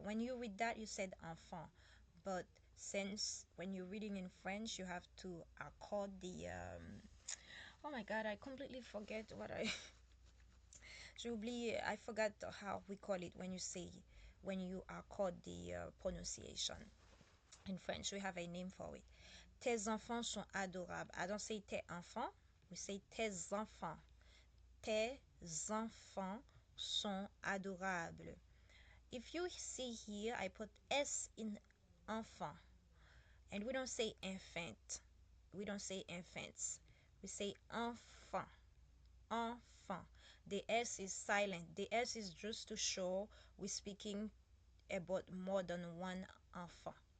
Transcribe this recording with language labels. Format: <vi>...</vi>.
<en>When you read that, you said enfant. But since when you're reading in French, you have to accord the oh my god, I completely forget what I</en> <fr>j'ai oublié,</fr> <en>I forgot how we call it when you accord the pronunciation. In French, we have a name for it.</en> <fr>Tes enfants sont adorables.</fr> <en>I don't say</en> <fr>tes enfants,</fr> <en>we say</en> <fr>tes enfants. Tes enfants sont adorables.</fr> <en>If you see here, I put S in enfant. And we don't say infant. We don't say infants. We say enfant. Enfant. The S is silent. The S is just to show we're speaking about more than one enfant.</en>